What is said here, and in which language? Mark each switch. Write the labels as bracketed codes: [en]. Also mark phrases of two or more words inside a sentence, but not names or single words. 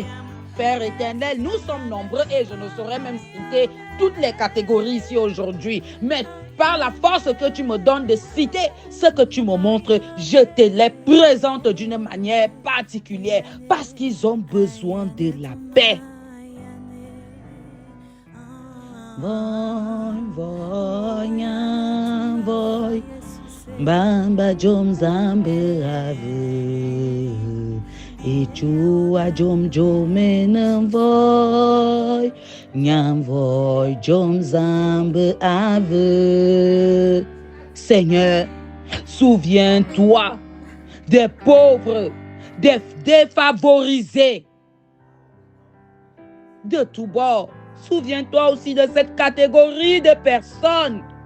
[fr] Père éternel, nous sommes nombreux et je ne saurais même citer toutes les catégories ici aujourd'hui. Mais par la force que tu me donnes de citer ce que tu me montres, je te les présente d'une manière particulière parce qu'ils ont besoin de la paix. [ewo] Bamba jom zambe ave Ichua jom jomen voy Nyam voy jom zambe ave. [fr] Seigneur, souviens-toi des pauvres, des défavorisés de tous bords. Souviens-toi aussi de cette catégorie de personnes.